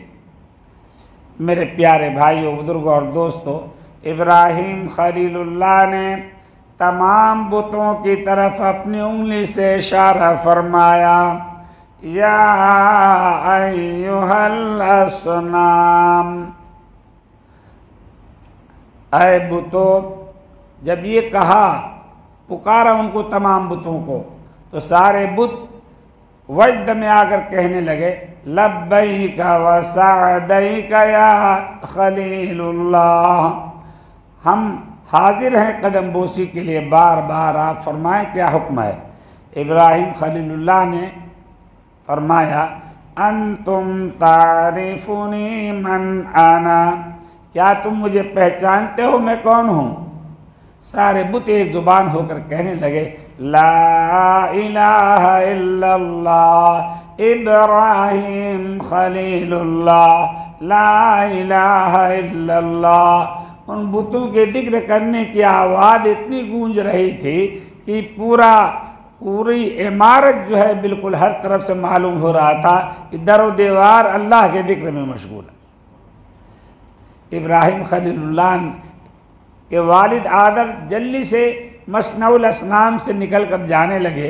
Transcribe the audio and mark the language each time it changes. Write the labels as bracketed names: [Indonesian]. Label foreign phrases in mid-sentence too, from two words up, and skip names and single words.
[Urdu] میرے پیارے بھائیوں، بزرگوں اور دوستوں، ابراہیم خلیل اللہ نے تمام بتوں کی طرف اپنی انگلی سے اشارہ فرمایا, [Arabic] يا أيها الأصنام, [Urdu] اے بتوں. جب یہ کہا، پکارا ان کو تمام بتوں کو، تو سارے بت وجد میں آ کر کہنے لگے, [Arabic] لبيك وسعديك يا خليل الله, [Urdu] ہم حاضر ہیں قدم بوسی کے لیے، بار بار آپ فرمائیں کیا حکم ہے. ابراہیم خلیل اللہ نے فرمایا, [Arabic] أنتم تعرفوني من أنا, [Urdu] کیا تم مجھے پہچانتے ہو میں کون ہوں. سارے بت ایک زبان ہو کر کہنے لگے, [Arabic] لا إله إلا الله إبراهيم خليل الله، لا إله إلا الله. [Urdu] ان بتوں کے ذکر کرنے کی آواز اتنی گونج رہی تھی کہ پوری عمارت جو ہے بالکل ہر طرف سے معلوم ہو رہا تھا کہ در و دیوار اللہ کے ذکر میں مشغول ہے. ابراہیم خلیل اللہ کے والد آذر جلدی سے [Arabic] مصنع الأصنام [Urdu] سے نکل کر جانے لگے.